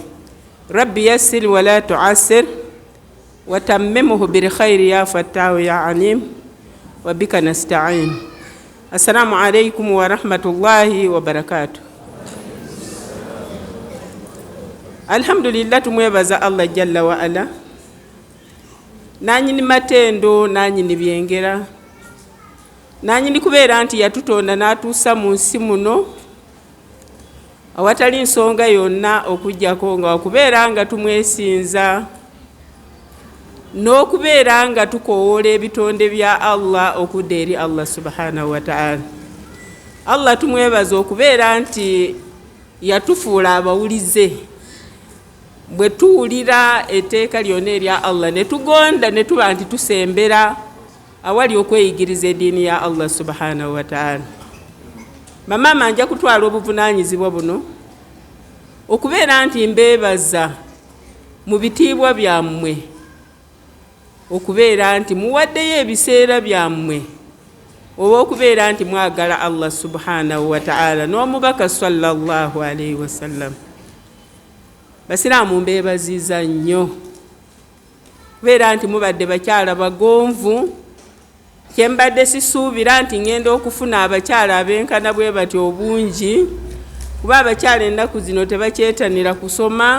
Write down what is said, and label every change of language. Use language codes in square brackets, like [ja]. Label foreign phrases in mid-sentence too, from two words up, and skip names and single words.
[ar] رب يسر ولا تعسر وتممه بالخير يا فتاح يا عليم وبك نستعين. السلام عليكم ورحمة الله وبركاته. الحمد لله [lg] tumwebaza Allah [ar] جل وعلا [lg] nanyi ni matendo nanyi ni byengera nanyi ni kubeera nti yatutonda n'atuusa mu nsi muno awatali nsonga yonna okujjako nga okubeera nga tumwesinza n'okubeera nga tukowoola ebitonde bya Allah okudda eri Allah [ar] سبحانه وتعالى. [lg] Allah tumwebaza okubeera nti yatufuula abawulize bwe tuwulira etteeka lyonna erya Allah ne tugonda ne tuba nti tusembera awali okweyigiriza eddiini ya Allah [ar] سبحانه وتعالى. [lg] Bamaama nja kutwala obuvunaanyizibwa buno okubeera nti mbeebaza mu bitiibwa byammwe okubeera nti muwaddeyo ebiseera byammwe oba okubeera nti mwagala Allah [ar] سبحانه وتعالى [lg] n'omubaka [ar] صلى الله عليه وسلم. [lg] Basiraamu mbeebaziza nnyo kubeera nti mubadde bakyala bagonvu kyembadde sisuubira nti ngenda okufuna abakyala abenkana bwe batyo obungi kuba abakyala ennaku zino tebakyetanira kusoma.